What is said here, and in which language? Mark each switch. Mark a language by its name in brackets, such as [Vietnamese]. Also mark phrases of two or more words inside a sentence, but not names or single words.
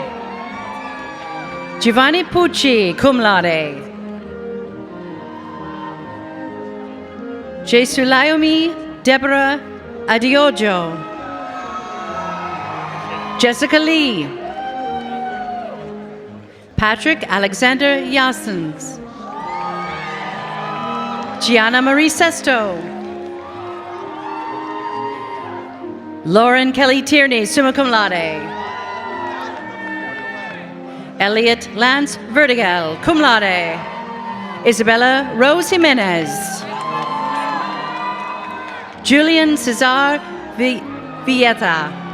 [English] Giovanni Pucci, [Latin] cum laude. [English] Jesulayomi Deborah Adiojo. Jessica Lee. Patrick Alexander Yassens. Gianna Marie Sesto. Lauren Kelly Tierney, [Latin] summa cum laude. [English] Elliot Lance Vertigal, [Latin] cum laude. [English] Isabella Rose Jimenez. Julian Cesar Villeta.